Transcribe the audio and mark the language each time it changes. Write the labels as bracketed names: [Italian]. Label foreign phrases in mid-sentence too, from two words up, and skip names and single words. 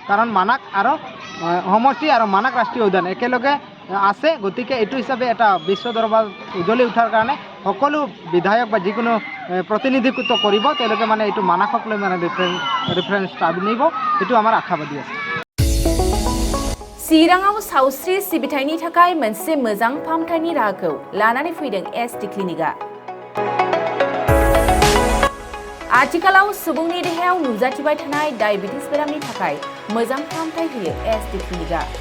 [Assamese] কাৰণ মানাক আৰু সমষ্টি আৰু মানাক ৰাষ্ট্ৰীয় উদ্যান একেলগে আছে। গতিকে এইটো হিচাপে এটা বিশ্ব দৰবাৰত উজ্বলি উঠাৰ কাৰণে সকলো বিধায়ক বা যিকোনো প্ৰতিনিধিত্ব কৰিব, তেওঁলোকে মানে এইটো মানাকক লৈ মানে ৰেফাৰেন্স নিব, এইটো আমাৰ আশাবাদী আছে। [Bodo] चिराङाव सावस्रि सिबिथायनि थाखाय मोनसे मोजां फाहामथायनि राहाखौ लानानै फैदों एसटि क्लिनिकआ। आथिखालाव सुबुंनि देहायाव नुजाथिबाय थानाय डायबिटिस बेरामनि थाखाय मोजां फाहामथाय होयो एसटि क्लिनिकआ।